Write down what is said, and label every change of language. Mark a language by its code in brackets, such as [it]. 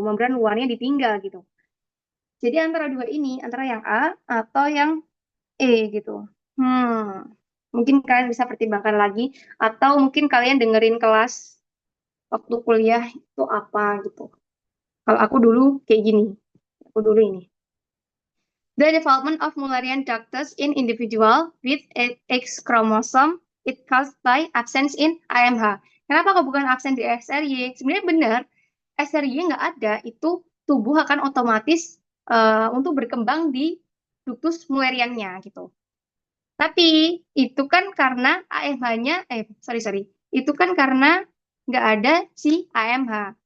[id] Membran luarnya ditinggal gitu. Jadi antara dua ini, antara yang A atau yang E gitu. Mungkin kalian bisa pertimbangkan lagi. Atau mungkin kalian dengerin kelas waktu kuliah itu apa gitu. Kalau aku dulu kayak gini. Aku dulu ini. [en] The development of Mullerian ductus in individual with X chromosome it caused by absence in AMH. [id] Kenapa kok bukan absen di SRY? Sebenarnya benar, SRY nggak ada, itu tubuh akan otomatis untuk berkembang di ductus Mulleriannya gitu. Tapi itu kan karena AMH-nya, sorry, itu kan karena nggak ada si AMH.